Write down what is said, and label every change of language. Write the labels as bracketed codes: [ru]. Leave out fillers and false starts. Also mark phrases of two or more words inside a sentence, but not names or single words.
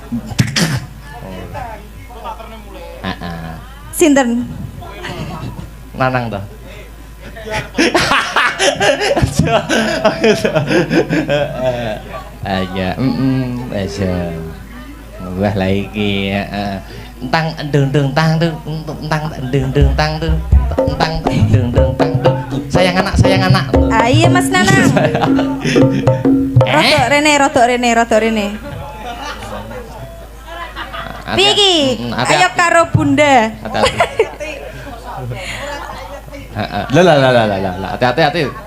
[jv] Heeh. Sinten? Nanang to. Aja, aja. Wah lah iki, tang deng tang deng tang deng tang deng tang deng tang deng. Sayang anak. Ah iya Mas Nanang. Rodok rene. Piye iki? Ayo karo Bunda. Lah, hati-hati.